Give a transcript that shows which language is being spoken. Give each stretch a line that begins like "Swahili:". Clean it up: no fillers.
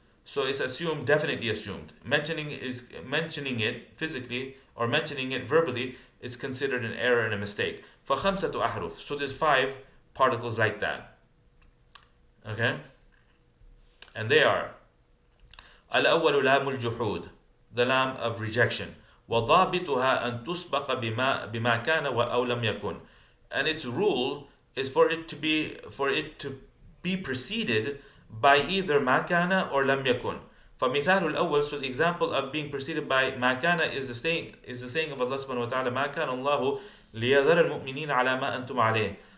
English: So it's assumed, definitely assumed. Mentioning it physically or mentioning it verbally is considered an error and a mistake.
Arabic: فَخَمْسَةُ أَحْرُفٍ.
English: So there's 5 particles like that. Okay? And they are
Arabic: الأول لام الجحود,
English: the lam of rejection.
Arabic: وضابطها أن تسبق بما كان أو لم يكن.
English: And its rule is for it to be preceded by either
Arabic: ما كان
English: or
Arabic: لم يكن. فمثال الأول,
English: so the example of being preceded by
Arabic: ما كان
English: is the saying of Allah subhanahu wa ta'ala
Arabic: ما كان الله ليذر المؤمنين على ما أنتم عليه.